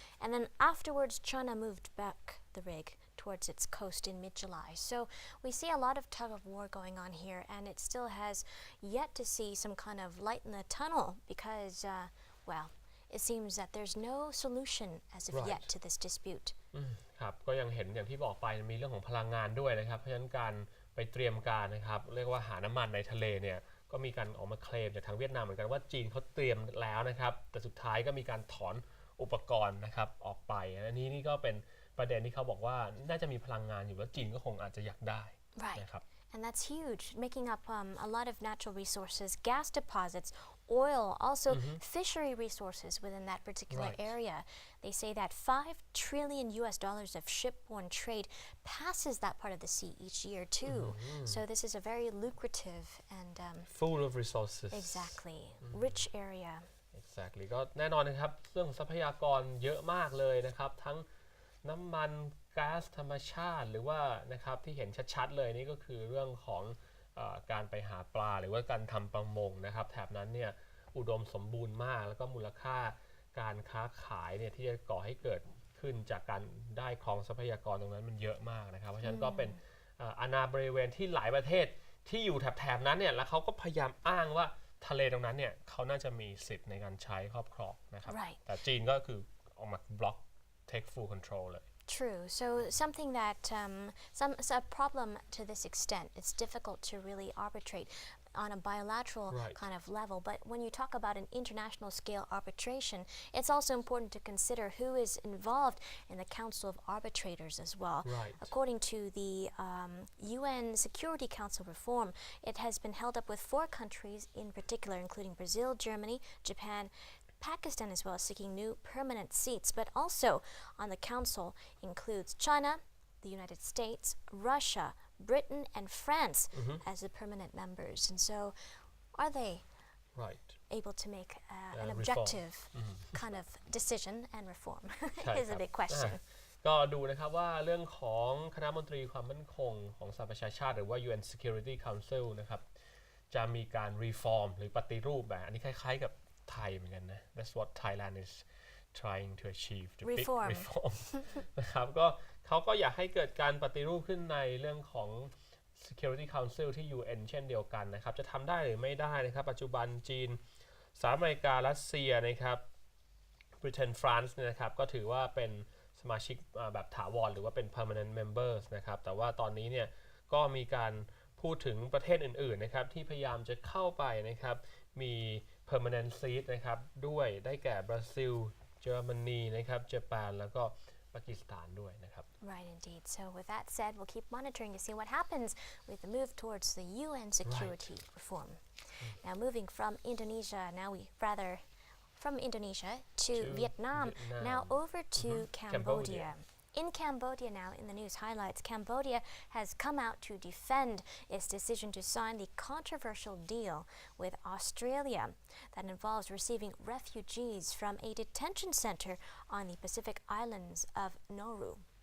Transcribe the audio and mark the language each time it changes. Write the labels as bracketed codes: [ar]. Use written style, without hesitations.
[en] And then afterwards, China moved back the rig towards its coast in mid-July. So we see a lot of tug of war going on here, and it still has yet to see some kind of light in the tunnel because, well, it seems that there's no solution as of yet to this dispute. [th] ครับก็ยังเห็นอย่างที่บอกไปมีเรื่องของพลังงานด้วยนะครับเพราะฉะนั้นการไปเตรียมการนะครับเรียกว่าหาน้ำมันในทะเลเนี่ยก็มีการออกมาเคลมจากทางเวียดนามเหมือนกันว่าจีนเขาเตรียมแล้วนะครับแต่สุดท้ายก็มีการถอนอุปกรณ์นะครับออกไปอันนี้นี่ก็เป็นประเด็นที่เขาบอกว่าน่าจะมีพลังงานอยู่แล้วจีนก็คงอาจจะอยากได้นะครับ [en] And that's huge, making up a lot of natural resources, gas deposits, oil, also fishery resources within that particular area. They say that $5 trillion of shipborne trade passes that part of the sea each year too. So this is a very lucrative and full of resources. Exactly, rich area. [th] Exactly ก็แน่นอนนะครับเรื่องทรัพยากรเยอะมากเลยนะครับทั้งน้ำมันก๊าซธรรมชาติหรือว่านะครับที่เห็นชัดๆเลยนี่ก็คือเรื่องของ การไปหาปลาหรือว่าการทำประมงนะครับแถบนั้นเนี่ยอุดมสมบูรณ์มากแล้วก็มูลค่าการค้าขายเนี่ยที่จะก่อให้เกิดขึ้นจากการได้ครองทรัพยากรตรงนั้นมันเยอะมากนะครับเพราะฉะนั้นก็เป็นอาณาบริเวณที่หลายประเทศที่อยู่แถบนั้นเนี่ยแล้วเขาก็พยายามอ้างว่าทะเลตรงนั้นเนี่ยเขาน่าจะมีสิทธิ์ในการใช้ครอบครองนะครับ [en] Right. [th] แต่จีนก็คือออกมาบล็อก [en] take full control [th] เลย [en] True. So something that a problem to this extent, it's difficult to really arbitrate on a bilateral kind of level. But when you talk about an international scale arbitration, it's also important to consider who is involved in the Council of Arbitrators as well. According to the UN Security Council reform, it has been held up with 4 countries in particular, including Brazil, Germany, Japan, Pakistan as well, seeking new permanent seats, but also on the council includes China, the United States, Russia, Britain, and France as the permanent members. And so, are they able to make an objective kind of decision and reform? Is a big question. [th] ก็ดูนะครับว่าเรื่องของคณะมนตรีความมั่นคงของสหประชาชาติหรือว่า [en] UN Security Council [th] นะครับจะมีการ reform หรือปฏิรูปแบบอันนี้คล้ายๆกับไทยเหมือนกันนะ [en] That's what Thailand is trying to achieve the big reform [th] นะครับก็เขาก็อยากให้เกิดการปฏิรูปขึ้นในเรื่องของ [en] Security Council [th] ที่ UN เช่นเดียวกันนะครับจะทำได้หรือไม่ได้นะครับปัจจุบันจีนสหรัฐอเมริการัสเซียนะครับ บริเตนฟรานซ์นะครับก็ถือว่าเป็นสมาชิกแบบถาวรหรือว่าเป็น [en] permanent members [th] นะครับแต่ว่าตอนนี้เนี่ยก็มีการพูดถึงประเทศอื่นๆนะครับที่พยายามจะเข้าไปนะครับมี [en] permanent seat [th] นะครับด้วยได้แก่บราซิลเยอรมนีนะครับญี่ปุ่นแล้วก็ปากีสถานด้วยนะครับ [en] Right, indeed. So with that said, we'll keep monitoring to see what happens with the move towards the UN security reform. Now moving from Indonesia, from Indonesia to Vietnam, now over to Cambodia. In Cambodia now, in the news highlights, Cambodia has come out to defend its decision to sign the controversial deal with Australia that involves receiving refugees from a detention center on the Pacific islands of Nauru.